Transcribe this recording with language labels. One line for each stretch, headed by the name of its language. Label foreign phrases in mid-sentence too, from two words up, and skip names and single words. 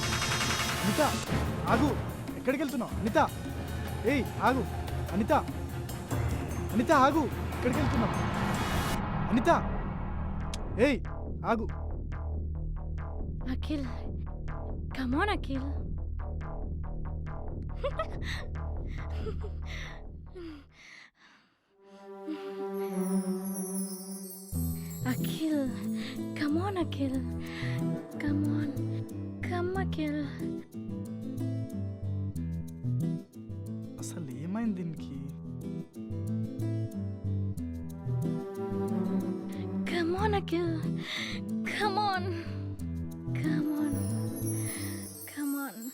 Telugu: అనిత ఆగు, ఎక్కడికి వెళ్తున్నావు? అనిత, ఏయ్ ఆగు. అనిత, అనిత ఆగు, ఎక్కడికి వెళ్తున్నావు? అనిత, ఏయ్ ఆగు.
English: Akhil, come on, Akhil. Akhil, come on, Akhil. Come on, come, Akhil.
Telugu: అసలు ఏమైంది దీనికి?
English: Come on, Akhil. Come on. Come on. Come on.